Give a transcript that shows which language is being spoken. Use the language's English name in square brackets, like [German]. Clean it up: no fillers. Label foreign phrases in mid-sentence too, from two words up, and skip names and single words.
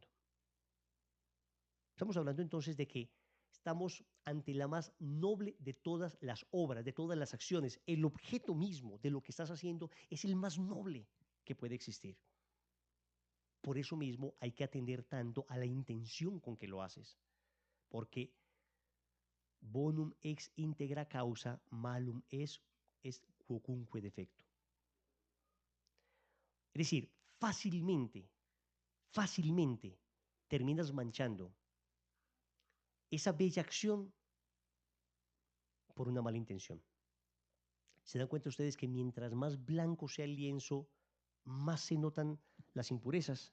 [Spanish] Estamos hablando entonces de que estamos ante la más noble de todas las obras, de todas las acciones. El objeto mismo de lo que estás haciendo es el más noble que puede existir. Por eso mismo hay que atender tanto a la intención con que lo haces, porque [Latin] bonum ex integra causa, malum est quocunque defecto. [Spanish] Es decir, fácilmente terminas manchando esa bella acción por una mala intención. ¿Se dan cuenta ustedes que mientras más blanco sea el lienzo, más se notan las impurezas?